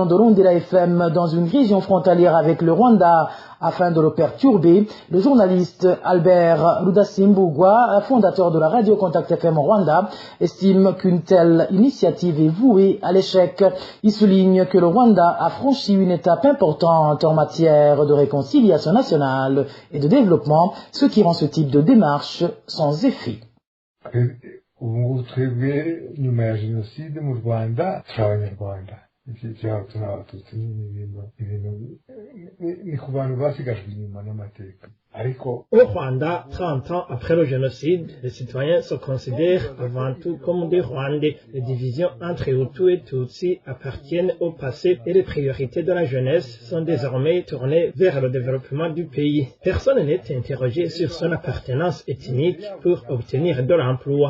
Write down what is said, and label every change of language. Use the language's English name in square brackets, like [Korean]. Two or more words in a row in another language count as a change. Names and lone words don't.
[French] de Rondela FM dans une région frontalière avec le Rwanda afin de le perturber, le journaliste Albert Rudasimbugwa, fondateur de la radio Contact FM Rwanda, estime qu'une telle initiative est vouée à l'échec. Il souligne que le Rwanda a franchi une étape importante en matière de réconciliation nationale et de développement, ce qui rend ce type de démarche sans effet. [Kinyarwanda] ubu ngubu twebwe nyuma ya jenoside mu Rwanda turi abanyarwanda ikibazo n'abatutsi ni ku bantu basigajwe inyuma n'amateka. [French] Au Rwanda, 30 ans après le génocide, les citoyens se considèrent avant tout comme des Rwandais. Les divisions entre Hutus et Tutsis appartiennent au passé et les priorités de la jeunesse sont désormais tournées vers le développement du pays. Personne n'est interrogé sur son appartenance ethnique pour obtenir de l'emploi.